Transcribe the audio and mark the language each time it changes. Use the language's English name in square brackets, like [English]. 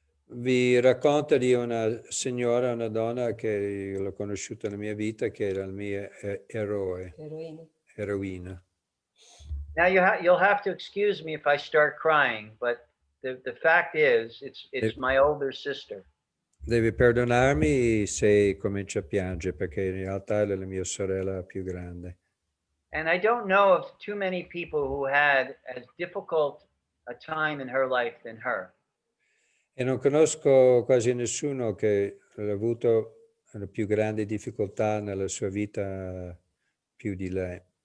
[Italian] Vi racconto di una signora, una donna che l'ho conosciuta nella mia vita, che era il mio eroe, eroina. [English] Now you'll have to excuse me if I start crying, but the fact is, it's my older sister. [Italian] Devi perdonarmi se comincio a piangere, perché in realtà è la mia sorella più grande. [English] And I don't know of too many people who had as difficult a time in her life than her. [Italian] E non conosco quasi nessuno che ha avuto la più grande difficoltà nella sua vita più di lei.